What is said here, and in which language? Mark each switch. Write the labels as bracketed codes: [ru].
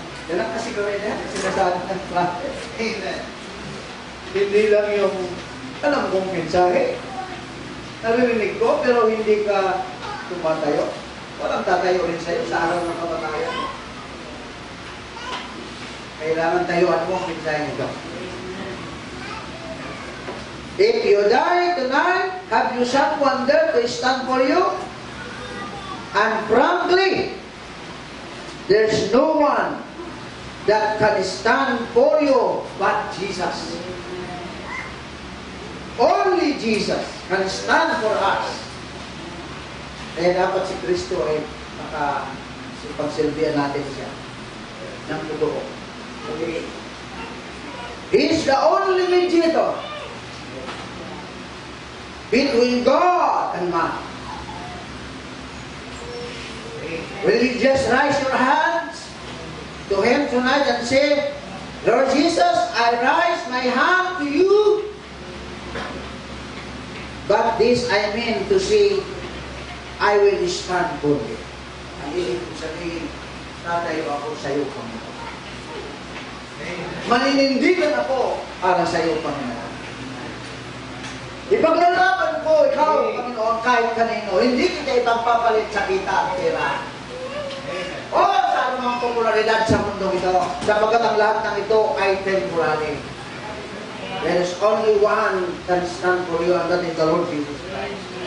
[tl] Yan ang kasigurado yan. Sinasabi ng prophet. Amen. Hindi lang yung alam kong mensahe. Narinig ko pero hindi ka tumatayo. Walang tatayo rin sa'yo sa araw ng kamatayan. Kailangan tayuan mo ang mensahe nito. [en] If you die tonight, have you someone there to stand for you? And frankly, there's no one that can stand for you but Jesus. Only Jesus can stand for us. [tl] Kaya dapat si Kristo ay makasipagsilbihan natin siya ng totoo. [en] He is the only mediator between God and man. Will you just raise your hands to Him tonight and say, Lord Jesus, I raise my hand to you, but this I mean to say, I will stand for you. [tl] Ang ibig kong sabihin, tatayo ako sa iyo, Panginoon. Maninindigan ako para sa iyo, Panginoon. Ipaglalaban ko ikaw, Panginoon, kahit kanino. Hindi kita ipagpapalit sa kita at pera. O sa anumang popularidad sa mundo ito, sapagkat ang lahat ng ito ay temporary. [en] There is only one can stand for you, and that is the Lord Jesus Christ.